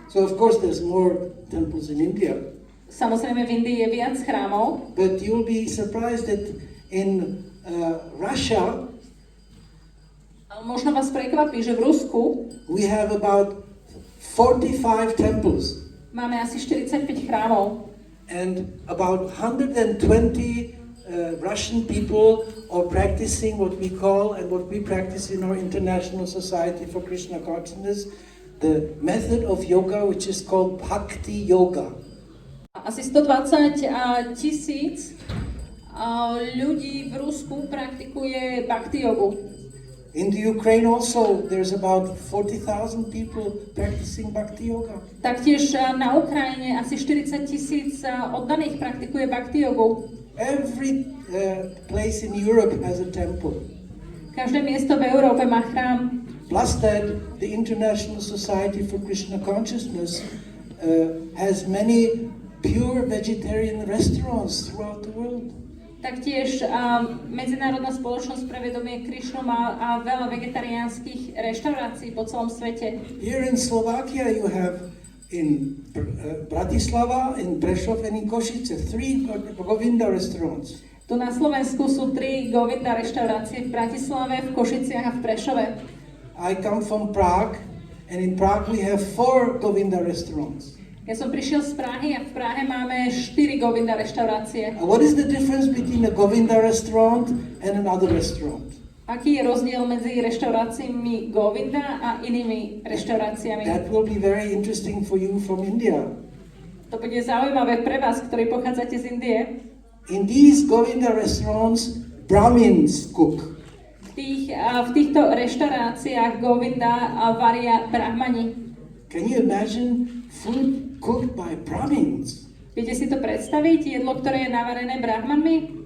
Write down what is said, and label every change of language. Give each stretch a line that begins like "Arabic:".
English: So of course there's more temples in India.
Slovak: Samozrejme v Indii je viac chrámov.
English: But you'll be surprised that in Russia,
Slovak: možno vás prekvapí, že v Rusku
English: we have about 45 temples.
Slovak: Máme asi 45 chrámov.
English: And about 120 Russian people are practicing what we call and what we practice in our International Society for Krishna Consciousness, the method of yoga which is called Bhakti Yoga.
Slovak: Asi 120 tisíc ľudí v Rusku praktikuje bhakti jogu.
English: In the Ukraine also, there's about 40,000 people practicing Bhakti Yoga.
Slovak: Taktiež na Ukrajine asi 40 tisíc oddaných praktikuje bhakti jogu.
English: Every place in Europe has a temple.
Slovak: Každé miesto v Európe má chrám.
English: Plus that, the International Society for Krishna Consciousness has many pure vegetarian restaurants throughout the world.
Slovak: Taktiež Medzinárodná spoločnosť pre vedomie Krišnu má veľa vegetariánskych reštaurácií po celom svete.
English: Here in Slovakia you have in Bratislava, in Prešov and in Košice 3 Govinda restaurants.
Slovak: Tu na Slovensku sú 3 Govinda reštaurácie v Bratislave, v Košiciach a v Prešove.
English: I come from Prague and in Prague we have 4 Govinda restaurants.
Slovak: Ja som prišiel z Prahy a v Prahe máme 4 Govinda reštaurácie.
English: What is the difference between a Govinda restaurant and another restaurant?
Slovak: Aký je rozdiel medzi reštauráciami Govinda a inými reštauráciami?
English: That will be very interesting for you from India.
Slovak: To bude zaujímavé pre vás, ktorí pochádzate z Indie.
English: In these Govinda restaurants, Brahmins cook.
Slovak: V týchto reštauráciách Govinda varia brahmani.
English: Can you imagine food cooked by Brahmins?
Slovak: Viete si to predstaviť? Jedlo, ktoré je navarené brahmanmi?